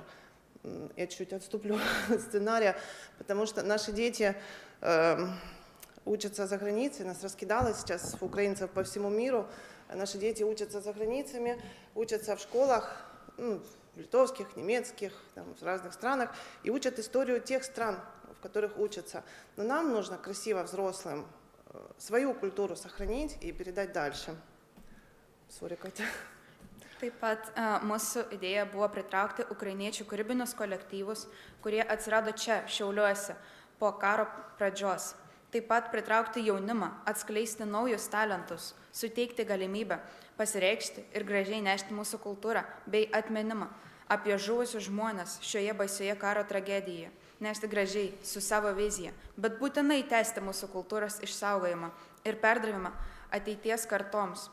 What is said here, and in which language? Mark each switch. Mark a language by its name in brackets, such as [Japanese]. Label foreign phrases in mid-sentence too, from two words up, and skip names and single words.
[Russian] Я чуть отступлю от сценария, потому что наши дети учатся за границей, нас раскидало сейчас украинцев по всему миру, наши дети учатся за границами, учатся в школах, литовских, немецких, там, в разных странах, и учат историю тех стран, в которых учатся. Но нам нужно красиво взрослым свою культуру сохранить и передать дальше. [English] Sorry, Katja. [Lithuanian] Taip pat mūsų idėja buvo pritraukti ukrainiečių kūrybinius kolektyvus, kurie atsirado čia, Šiauliuose, po karo pradžios. Taip pat pritraukti jaunimą, atskleisti naujus talentus, suteikti galimybę pasireikšti ir gražiai nešti mūsų kultūrą bei atminimą apie žuvusius žmones šioje baisioje karo tragedijoje, nešti gražiai su savo vizija, bet būtinai tęsti mūsų kultūros išsaugojimą ir perdavimą ateities kartoms.